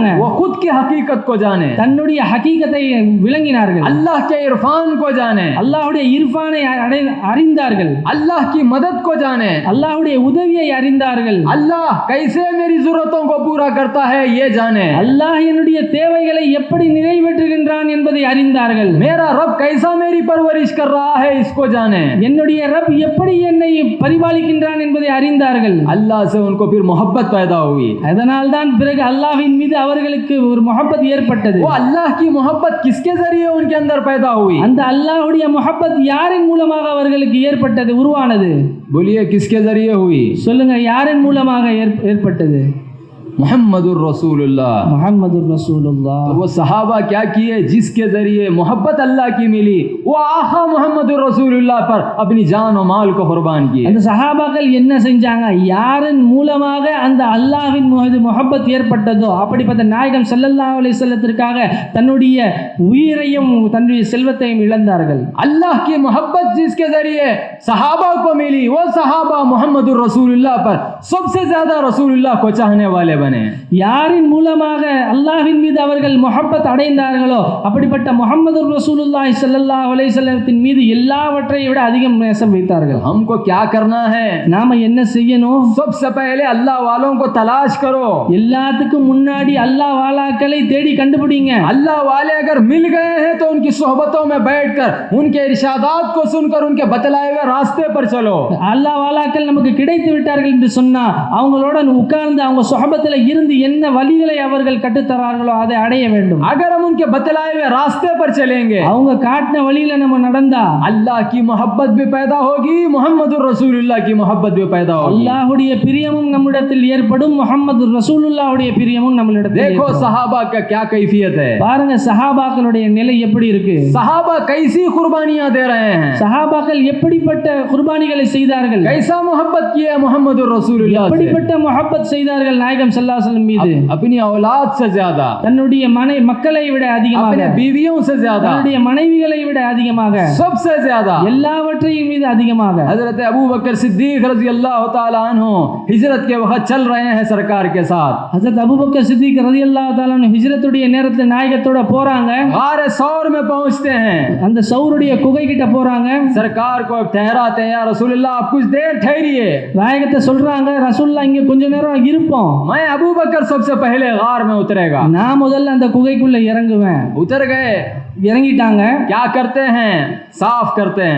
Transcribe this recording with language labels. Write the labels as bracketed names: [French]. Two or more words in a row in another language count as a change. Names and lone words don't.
[Hindi] वो खुद की हकीकत को जाने, [Tamil] தன்னுடைய ஹகீகத்தை விளங்கினார்கள், [Hindi] अल्लाह के इरफान को जाने, [Tamil] அல்லாஹ்வுடைய இர்ஃபானை அறிந்தார்கள், [Hindi] अल्लाह की मदद को जाने, [Tamil] அல்லாஹ்வுடைய உதவியை அறிந்தார்கள், [Hindi] अल्लाह कैसे मेरी जरूरतों को पूरा करता है ये जाने, [Tamil] அல்லாஹ் என்னுடைய தேவைகளை எப்படி நிறைவேற்றுகின்றான் என்பதை அறிந்தார்கள், [Hindi] मेरा रब कैसा मेरी परवरिश कर रहा है इसको जाने, [Tamil] என்னுடைய ரப் எப்படி என்னை பரிபாலிக்கின்றான் என்பதை அறிந்தார்கள். [Hindi] अल्लाह से उनको फिर मोहब्बत पैदा हुई। [Tamil] அதனால் தான் பிறகு அல்லாஹ்வின் மீது அவர்களுக்கு ஒரு முஹப்பத் ஏற்பட்டது. [Hindi] वो अल्लाह की मोहब्बत किसके जरिए उनके अंदर पैदा हुई? [Tamil] அந்த அல்லாஹ்வுடைய முஹப்பத் யாரின் மூலமாக அவர்களுக்கு ஏற்பட்டது, உருவானது? [Hindi] बोलिए किसके जरिए हुई? [Tamil] சொல்லுங்க, யாரின் மூலமாக ஏற்பட்டது? [Hindi] मोहम्मदुर रसूलुल्लाह। [Tamil] முஹம்மதுர் ரசூலுல்லாஹ். [Hindi] तो वो सहाबा क्या किए? जिसके जरिए मोहब्बत अल्लाह की मिली वो आका मोहम्मदुर रसूलुल्लाह पर अपनी जान और माल को कुर्बान किए। [Tamil] அந்த சஹாபாக்கள் என்ன செஞ்சாங்க? யாரின் மூலமாக அந்த அல்லாஹ்வின் முஹப்பத் ஏற்பட்டதோ அப்படிப்பட்ட நாயகம் [Arabic] صلى الله عليه وسلم [Tamil] தன்னுடைய உயிரையும் தன்னுடைய செல்வத்தையும் இழந்தார்கள். [Hindi] अल्लाह की मोहब्बत जिसके जरिए सहाबा को मिली वो सहाबा मोहम्मदुर रसूलुल्लाह पर सबसे ज्यादा रसूलुल्लाह को चाहने वाले बने। [Tamil] யாரின் மூலமாக அல்லாஹ்வின் மீது அவர்கள் முஹப்பத் அடைந்தார்களோ அப்படிப்பட்ட முஹம்மது ரசூலுல்லாஹி [Arabic] صلى الله عليه وسلم [Tamil] மீது எல்லாவற்றையும் விட அதிகம் நேசம் வைத்தார்கள். [Hindi] हमको क्या करना है? [Tamil] நாம என்ன செய்யணும்? [Hindi] सबसे पहले अल्लाह वालों को तलाश करो। [Tamil] எல்லாத்துக்கும் முன்னாடி அல்லாஹ் வாலாக்களை தேடி கண்டுபிடிங்க. [Hindi] अल्लाह वाले अगर मिल गए हैं तो उनकी सोहबतों में बैठकर उनके इरशादात को सुनकर उनके बतलाए हुए रास्ते पर चलो। [Tamil] அல்லாஹ் வாலாக்கள் நமக்கு கிடைத்து விட்டார்கள் என்று சொன்னா அவங்களோட உட்கார்ந்து அவங்க சொஹபத்தை பாவத்துல இருந்து என்ன வழிகளை அவர்கள் கற்றுத்தரார்களோ அதை அடைய வேண்டும். [Hindi] अगर हम उनके बतलाए हुए रास्ते पर चलेंगे, [Tamil] அவங்க காட்டின வழியில நம்ம நடந்தா [Hindi] अल्लाह की मोहब्बत भी पैदा होगी, मुहम्मदुर रसूलुल्लाह की मोहब्बत भी पैदा होगी. [Tamil] அல்லாஹ்வுடைய பிரியமும் நம்மிடத்தில் ஏற்படும், முஹம்மது ரசூலுல்லாஹ்வுடைய பிரியமும் நம்மிடத்தில் [Hindi] देखो [Tamil] ஏற்படும். [Hindi] सहाबा का क्या कैफियत है, [Tamil] பாருங்க சஹாபாக்களுடைய நிலை எப்படி இருக்கு. [Hindi] सहाबा कैसी कुर्बानियां दे रहे हैं, [Tamil] சஹாபாக்கள் எப்படிப்பட்ட குர்பானிகளை செய்தார்கள், [Hindi] कैसा मोहब्बत किया मुहम्मदुर रसूलुल्लाह से, [Tamil] எப்படிப்பட்ட முஹப்பத் செய்தார்கள் நாயகம் [Arabic] صلى الله عليه وسلم [Tamil] மீது. [Hindi] अपनी औलाद से ज्यादा, [Tamil] தன்னுடைய மக்களை விட அதிகமாக, [Hindi] अपने बीवियों से ज्यादा, [Tamil] தன்னுடைய மனைவிகளை விட அதிகமாக, [Hindi] सबसे ज्यादा, [Tamil] எல்லாவற்றையும் மீது அதிகமாக. [Hindi] हजरत अबू बकर सिद्दीक [Arabic] رضي الله تعالى عنه [Hindi] हिजरत के वक्त चल रहे हैं सरकार के साथ. [Tamil] ஹஜ்ரத் அபூபக்கர் சித்திக் [Arabic] رضي الله تعالى عنه [Tamil] ஹிஜ்ரத்துடைய நேரத்துல நாயகத்தோட போறாங்க. [Hindi] गार सौर में पहुंचते हैं, [Tamil] அந்த சௌருடைய குகை கிட்ட போறாங்க. [Hindi] सरकार को ठहराते हैं, [Arabic] يا رسول الله [Hindi] आप कुछ देर ठहरिए. [Tamil] நாயகத்தை சொல்றாங்க, ரசூலுல்லாஹ் இங்க கொஞ்ச நேரம் இருப்போம், [Hindi] मैं अबू बकर सबसे पहले गार में उतरेगा. [Tamil] நான் முதல்ல அந்த குகைக்குள்ள இறங்குவேன். [Hindi] उतर गए, [Tamil] இறங்கிட்டாங்க. [Hindi] क्या करते हैं, साफ करते हैं.